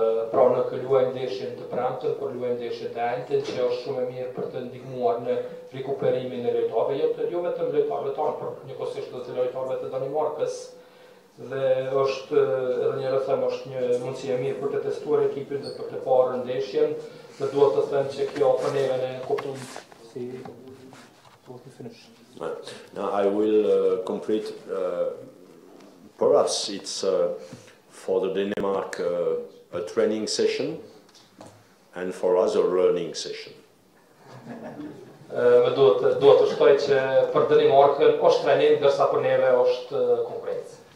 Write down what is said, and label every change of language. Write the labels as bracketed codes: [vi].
[sq] Pra nuk luajmë ndeshjen të premten, por luajmë ndeshjen të enjten, që është shumë e mirë për të ndihmuar në rikuperimin e lojtarëve, jo vetëm lojtarëve tanë, por njëkohësisht edhe të lojtarëve të Danimarkës. Dhe është edhe një herë them, është një mundësi e mirë për të testuar ekipin dhe për të parë ndeshjen, dhe duhet të them që kjo për neve ne kuptojmë si duhet të finish. [en] Now I will complete. For us, it's for the Denmark a training session, and for us a learning session. [sq] Më duhet të shtoj që për Danimarkën është trajnim, ndërsa për neve është konkurrencë.